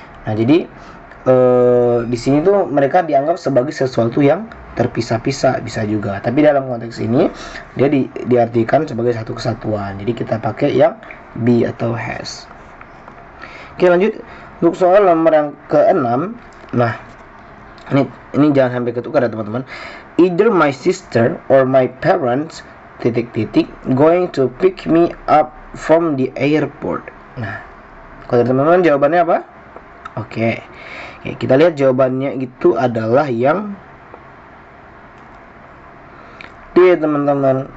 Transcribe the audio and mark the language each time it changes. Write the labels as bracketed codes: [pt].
[id] Nah, jadi di sini tuh mereka dianggap sebagai sesuatu yang terpisah-pisah, bisa juga. Tapi dalam konteks ini dia diartikan sebagai satu kesatuan. Jadi kita pakai yang B atau has. Oke, lanjut untuk soal nomor yang ke-6. Nah, ini jangan sampai ketukar ya, teman-teman. [en] Either my sister or my parents going to pick me up from the airport. [id] Nah, kalau teman-teman jawabannya apa? Oke, kita lihat jawabannya itu adalah yang D, teman-teman.